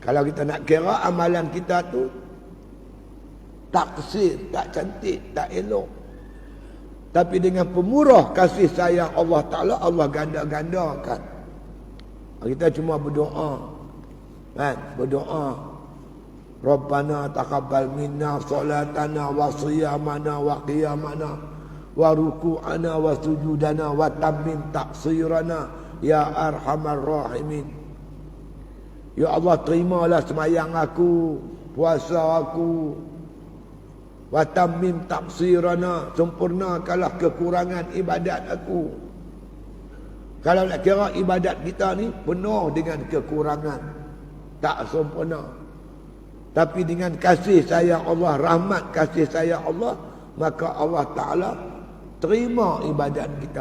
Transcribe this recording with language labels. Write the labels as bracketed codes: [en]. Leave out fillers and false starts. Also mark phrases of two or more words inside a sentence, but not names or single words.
[ms] Kalau kita nak kira amalan kita tu taksir, tak cantik, tak elok. Tapi dengan pemurah kasih sayang Allah Ta'ala, Allah ganda-gandakan. Kita cuma berdoa. Kan? Berdoa. [ar] ربنا تقبل منا صلاتنا وصيامنا وقيامنا وركوعنا وسجودنا وتمم تقصيرنا يا أرحم الراحمين. [ms] Ya Allah, terimalah semayang aku, puasa aku. [ar] وتمم تقصيرنا, [ms] sempurnakanlah kekurangan ibadat aku. Kalau nak kira ibadat kita ni penuh dengan kekurangan, tak sempurna. Tapi dengan kasih sayang Allah, rahmat kasih sayang Allah, maka Allah Ta'ala terima ibadat kita.